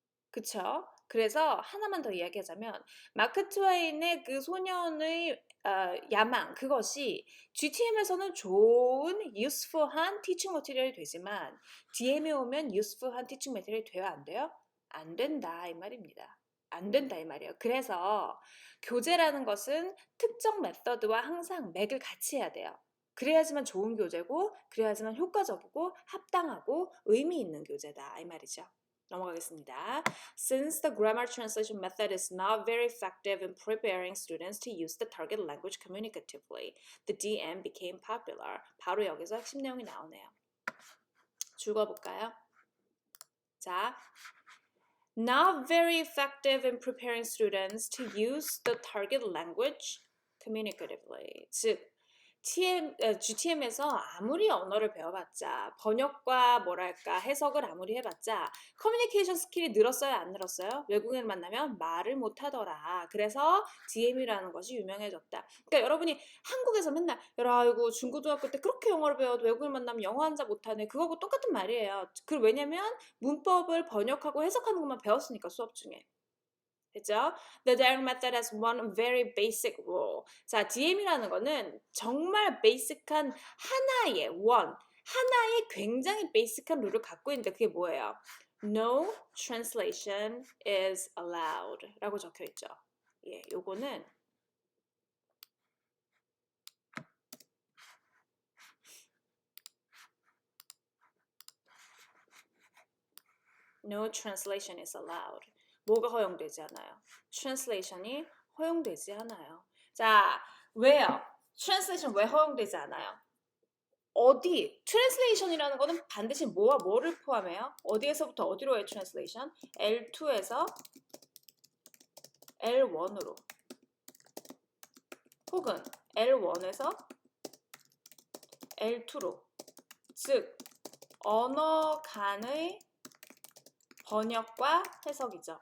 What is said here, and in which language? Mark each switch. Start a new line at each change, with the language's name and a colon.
Korean: 그쵸? 그래서 하나만 더 이야기하자면 마크 트웨인의 그 소년의 야망 그것이 GTM에서는 좋은 useful한 티칭 머티리얼이 되지만 DM에 오면 useful한 티칭 머티리얼이 돼요? 안 돼요? 안 된다 이 말입니다. 안 된다 이 말이에요. 그래서 교재라는 것은 특정 메서드와 항상 맥을 같이 해야 돼요. 그래야지만 좋은 교재고 그래야지만 효과적이고 합당하고 의미 있는 교재다 이 말이죠. 넘어가겠습니다.
English: Since the grammar translation method is not very effective in preparing students to use the target language communicatively, the DM became popular.
Korean: 바로 여기서 핵심 내용이 나오네요. 읽어볼까요? 자,
English: not very effective in preparing students to use the target language communicatively.
Korean: 즉, GTM에서 아무리 언어를 배워봤자 번역과 해석을 아무리 해봤자 커뮤니케이션 스킬이 늘었어요? 안 늘었어요? 외국인을 만나면 말을 못하더라. 그래서 DM이라는 것이 유명해졌다. 그러니까 여러분이 한국에서 맨날 아이고 중고등학교 때 그렇게 영어를 배워도 외국인을 만나면 영어 한자 못하네. 그거하고 똑같은 말이에요. 왜냐면 문법을 번역하고 해석하는 것만 배웠으니까 수업 중에. 그죠?
English: The direct method has one very basic rule.
Korean: 자, DM이라는 거는 정말 베이직한 하나의 하나의 굉장히 베이직한 룰을 갖고 있는데 그게 뭐예요?
English: No translation is allowed
Korean: 라고 적혀 있죠. 예, 요거는
English: No translation is allowed.
Korean: 뭐가 허용되지 않아요? translation이 허용되지 않아요. 자, 왜요? translation 왜 허용되지 않아요? 어디? translation이라는 거는 반드시 뭐와 뭐를 포함해요? 어디에서부터 어디로의 translation? L2에서 L1으로 혹은 L1에서 L2로 즉 언어 간의 번역과 해석이죠.